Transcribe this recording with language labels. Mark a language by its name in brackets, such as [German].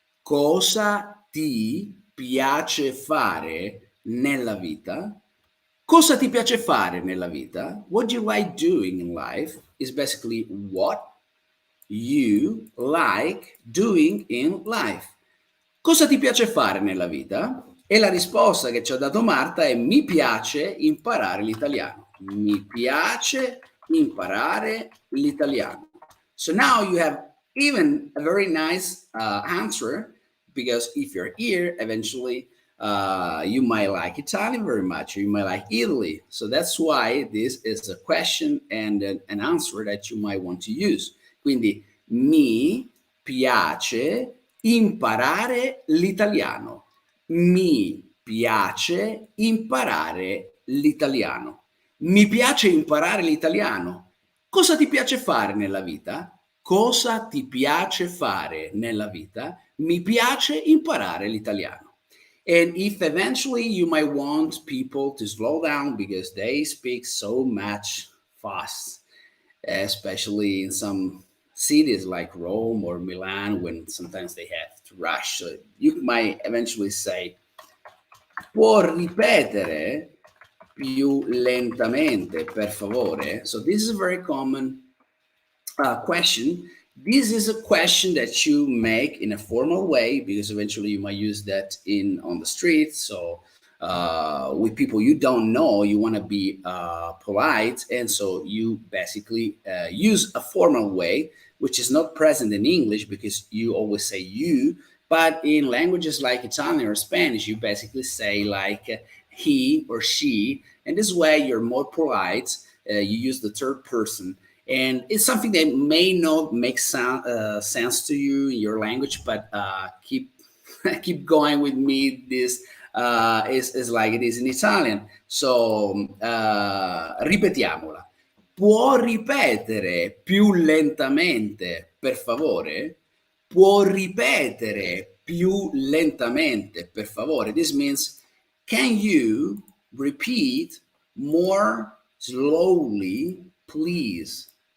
[Italian] Cosa ti piace fare nella vita? Cosa ti piace fare nella vita? [English] What do you like doing in life is basically what you like doing in life. [Italian] Cosa ti piace fare nella vita? E la risposta che ci ha dato Marta è: mi piace imparare l'italiano. Mi piace imparare l'italiano. [English] So now you have even a very nice answer, because if you're here, eventually you might like Italian very much, or you might like Italy. So that's why this is a question and an answer that you might want to use. [Italian] Quindi mi piace imparare l'italiano. Mi piace imparare l'italiano. Mi piace imparare l'italiano. Cosa ti piace fare nella vita? Cosa ti piace fare nella vita? Mi piace imparare l'italiano. [English] And if eventually you might want people to slow down because they speak so much fast, especially in some cities like Rome or Milan when sometimes they have to rush. So you might eventually say, [Italian] può ripetere più lentamente, per favore? [English] So this is a very common question. This is a question that you make in a formal way because eventually you might use that in on the street. So with people you don't know, you want to be polite, and so you basically use a formal way, which is not present in English because you always say you. But in languages like Italian or Spanish, you basically say like he or she, and this way you're more polite. You use the third person, and it's something that may not make sense to you in your language, but keep keep going with me. This is like it is in Italian. [Italian] So ripetiamola. Può ripetere più lentamente, per favore? Può ripetere più lentamente, per favore? [English] This means, can you repeat more slowly, please?